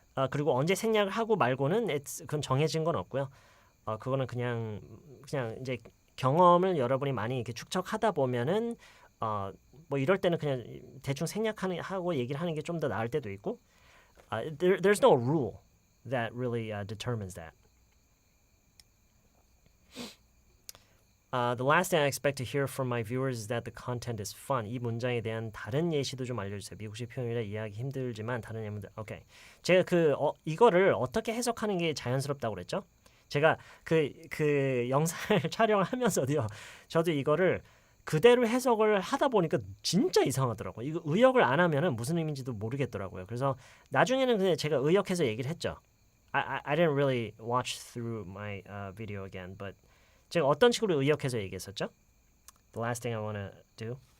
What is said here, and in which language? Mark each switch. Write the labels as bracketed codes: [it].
[ko] 그리고 언제 생략을 하고 말고는 그건 정해진 건 없고요. 그거는 그냥 이제 경험을 여러분이 많이 이렇게 축적하다 보면은 뭐 이럴 때는 그냥 대충 생략하고 얘기를 하는 게 좀 더 나을 때도 있고. [en] There's no rule that really determines that. The last thing I expect to hear from my viewers is that the content is fun. [ko] 이 문장에 대한 다른 예시도 좀 알려주세요. 미국식 표현이라 이해하기 힘들지만 다른 예문들. 오케이. 제가 이거를 어떻게 해석하는 게 자연스럽다고 그랬죠? 제가 그 영상을 촬영하면서도요. 저도 이거를 그대로 해석을 하다 보니까 진짜 이상하더라고요. 이거 의역을 안 하면은 무슨 의미인지도 모르겠더라고요. 그래서 나중에는 그냥 제가 의역해서 얘기를 했죠. [en] I didn't really watch through my video again, but [ko] 제가 어떤 식으로 의역해서 얘기했었죠? [en] The last thing I want to do.